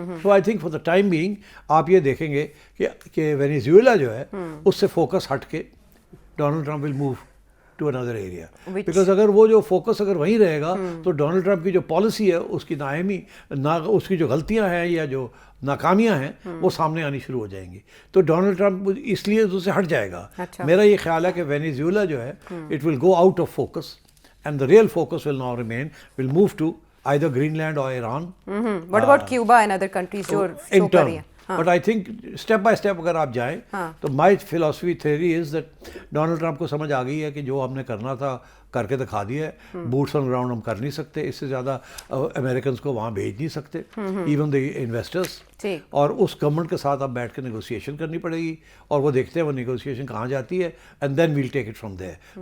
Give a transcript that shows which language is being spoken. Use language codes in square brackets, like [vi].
[en] so I think for the time being [ur] آپ یہ دیکھیں گے کہ وینیزویلا جو ہے اس سے فوکس ہٹ کے [en] Donald Trump will move to اندر area, [ur] because اگر وہ جو فوکس اگر وہیں رہے گا تو ڈونلڈ ٹرمپ کی جو پالیسی ہے اس کی نااہمی اس کی جو غلطیاں ہیں یا جو ناکامیاں ہیں وہ سامنے آنی شروع ہو جائیں گی. تو ڈونلڈ ٹرمپ اس لیے اس سے ہٹ جائے گا. میرا یہ خیال ہے کہ وینیزویلا جو ہے [en] It will go out of focus and the real focus will now remain, will move to either Greenland or Iran. What about Cuba and other countries [ur] جو show کر رہی ہیں؟ [en] But I think step by step [ur] اگر آپ جائیں تو [en] my philosophy theory is that [ur] Donald Trump کو سمجھ آ گئی ہے کہ جو ہم نے کرنا تھا کر کے دکھا دیا ہے. بوٹس آن گراؤنڈ ہم کر نہیں سکتے, اس سے زیادہ امریکنس کو وہاں بھیج نہیں سکتے, [en] Even the investors. [ur] اور اس گورنمنٹ کے ساتھ اب بیٹھ کے نیگوسیشن کرنی پڑے گی, اور وہ دیکھتے ہیں وہ نیگوسیشن کہاں جاتی ہے, [en] And then we'll take it from there.